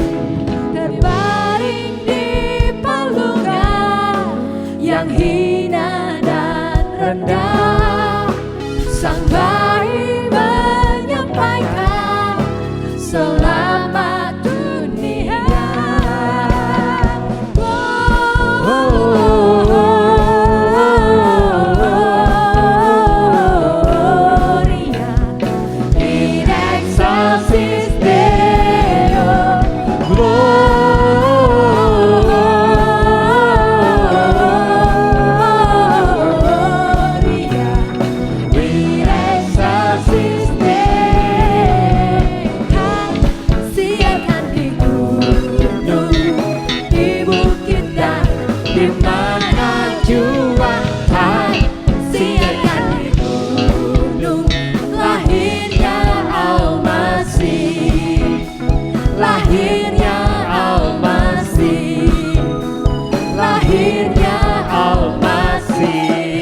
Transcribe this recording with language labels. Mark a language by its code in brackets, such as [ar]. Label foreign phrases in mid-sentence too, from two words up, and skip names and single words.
[id] Terbaring di palungan yang hina dan rendah, Sang Bayi menyampaikan selamat dunia. [la] Gloria in excelsis Deo, Gloria in excelsis Deo. [id] Siarkan di gunung, di bukit dan di mana jua, hai, siarkan di gunung, lahirnya Al-Masih, lahirnya Al-Masih, lahirnya Al-Masih.